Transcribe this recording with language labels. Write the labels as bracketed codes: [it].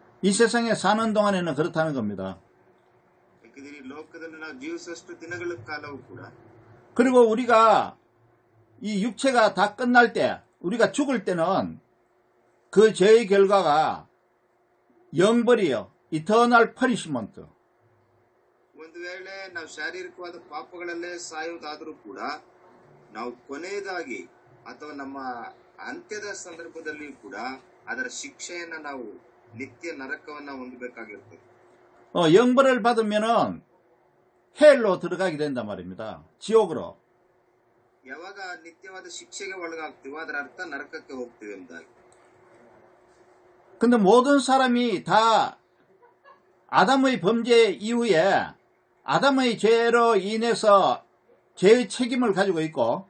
[ko] 이 세상에 사는 동안에는 그렇다는 겁니다. [kn] ಯಾಕಂದ್ರೆ ಈ ಲೋಕದಲ್ಲಿ ನಾವು ಜೀವಿಸುವಷ್ಟು ದಿನಗಳ ಕಾಲವೂ ಕೂಡ. [ko] 그리고 우리가 이 육체가 다 끝날 때, 우리가 죽을 때는 그 죄의 결과가 영벌이요. [en] 이터널 퍼니시먼트. [kn] ಒಂದು ವೇಳೆ ನಾವು ಶಾರೀರಿಕವಾದ ಪಾಪಗಳಲ್ಲೇ ಸಾಯುವುದಾದರೂ ಕೂಡ ನಾವು ಕೊನೆಯದಾಗಿ ಅಥವಾ ನಮ್ಮ ಅಂತ್ಯದ ಸಂದರ್ಭದಲ್ಲಿಯೂ ಕೂಡ ಅದರ ಶಿಕ್ಷೆಯನ್ನ ನಾವು ನಿತ್ಯ ನರಕವನ್ನ ಹೊಂದಬೇಕಾಗಿರ್ತದೆ. [ko] 영벌을 받으면은 헬로 들어가게 된단 말입니다. 지옥으로. [kn] ಯಾವಾಗ ನಿತ್ಯವಾದ ಶಿಕ್ಷೆಗೆ ಒಳಗಾಗ್ತೀವೋ ಅದರ ಅರ್ಥ ನರಕಕ್ಕೆ ಹೋಗ್ತೀವಿ ಎಂಬುದಾಗಿ. [ko] 근데 모든 사람이 다 아담의 범죄 이후에 아담의 죄로 인해서 죄의 책임을 가지고 있고,